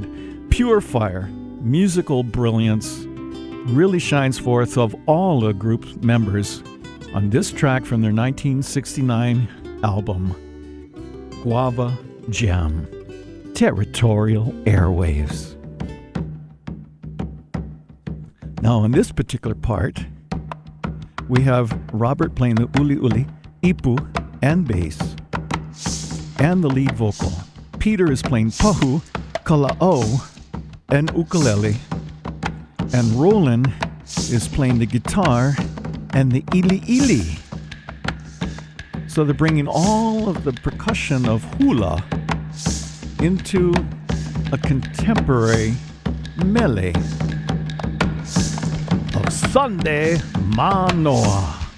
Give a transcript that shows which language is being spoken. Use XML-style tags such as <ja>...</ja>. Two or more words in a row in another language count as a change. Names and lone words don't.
<en>Pure fire, musical brilliance, really shines forth of all the group's members on this track from their 1969 album, Guava Jam, Territorial Airwaves. Now, on this particular part, we have Robert playing the uli uli, ipu, and bass, and the lead vocal. Peter is playing pahu, kala'o, and ukulele, and Roland is playing the guitar and the ili ili. So they're bringing all of the percussion of hula into a contemporary mele of Sunday Manoa.</en>